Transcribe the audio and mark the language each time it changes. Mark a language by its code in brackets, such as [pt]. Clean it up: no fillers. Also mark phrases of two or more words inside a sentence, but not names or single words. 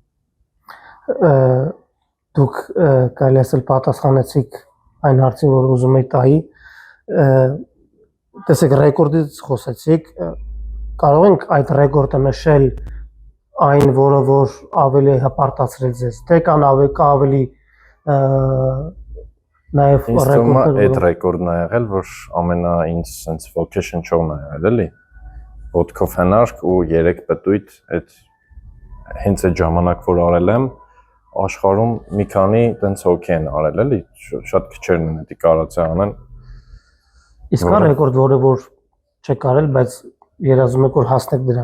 [hy] Դուք կարելի ասել պատասխանեցիք այն հարցին, որ ուզում եք տայի, տեսեք ռեկորդից խոսեցիք, կարող ենք այդ ռեկորդը նշել այն, որը որ ավելի հպարտացրել ձեզ, թե կան ավելի նաև ռեկորդներ։ Այդ ռեկորդն է եղել, որ ամենա ինձ [en] sense vocation show-ն [hy] է եղել, էլի։ Ոտքով հնարք ու 3 պտույտ, այդ հենց այդ ժամանակ որ արել եմ, աշխարհում մի քանի տենց հոգի են արել, էլի, շատ քչերն են դա կարողացել անեն։ Իսկ կա ռեկորդ, որը որ չեք արել, բայց երազում եք որ հասնեք դրան։